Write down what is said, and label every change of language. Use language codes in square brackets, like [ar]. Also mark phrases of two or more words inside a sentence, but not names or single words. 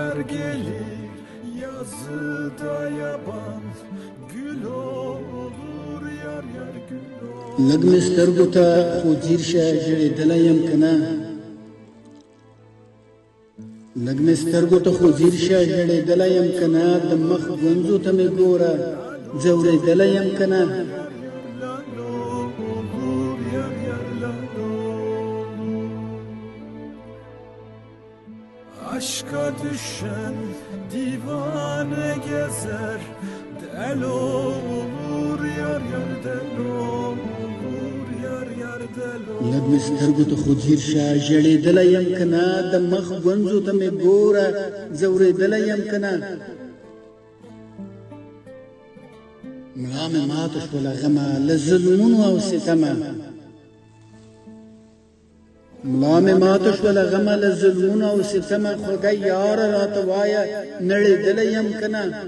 [tr] gelir yazıda yaban, gül olur yar yar gül olur. [ps] لګ مې سترګو ته خو ځیر شه ژړېدلی یم که نه لږ مې سترګو ته خو ځیر شه ژړېدلی یم که نه د مخ ګونځو ته مې ګوره ځورېدلی یم که نه [tr] Aşka düşen divane gezer, del olur yar yar del olur yar yar del olur. [ps] لږ مې سترګو ته خو ځیر شه ژړېدلی یم که نه د مخ ګونځو ته مې ګوره ځورېدلی یم که نه ملا مې ماته شوله غمه له ظلمونو او ستمه ملا مې ماته شوله غمه له ظلمونو او ستمه خوږه یاره راته وایه نړېدلی یم که نه